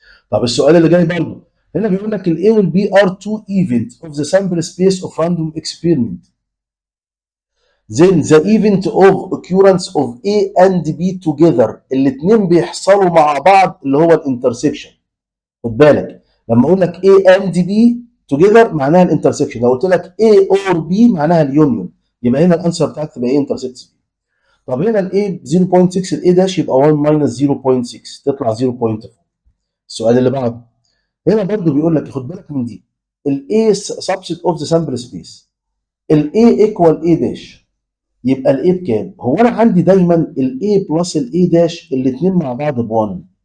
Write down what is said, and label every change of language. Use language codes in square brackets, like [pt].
[ar] طب السؤال اللي جاي برضه هنا بيقول لك [en] الاي والبي are two event of the sample space of random experiment. then the event of occurrence of A and B together، [ar] الاثنين بيحصلوا مع بعض اللي هو الانترسكشن. خد بالك لما اقول لك A and B together معناها الانترسكشن، لو قلت لك A or B معناها اليونيون، يبقى هنا الانسر بتاعك تبقى ايه؟ انترسكتس. طب هنا الاي 0.6، الاي داش يبقى 1 ماينس 0.6 تطلع 0.4. السؤال اللي بعده هنا برضو بيقول لك خد بالك من دي. الاي سبست اوف ذا سامبل سبيس، الاي ايكوال اي داش، يبقى الاي بكام؟ هو انا عندي دايما الاي بلس الاي داش الاثنين مع بعض ب 1.